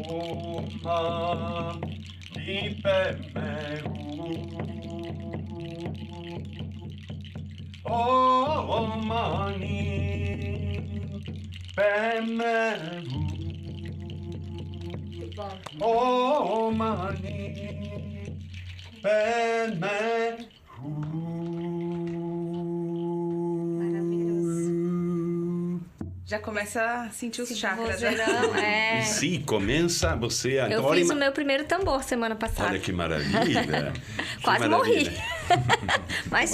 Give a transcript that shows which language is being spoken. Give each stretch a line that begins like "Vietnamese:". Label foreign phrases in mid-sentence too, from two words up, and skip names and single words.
Sanskrit: Om Mani Padme Hum. Om Mani Padme Hum. Om Mani Padme Hum.
Portuguese: Já começa a sentir os chakras. né? Vozeirão, é. Sim, começa você a... Eu fiz o meu primeiro tambor semana passada. Olha que maravilha. Que Quase maravilha. morri. Mas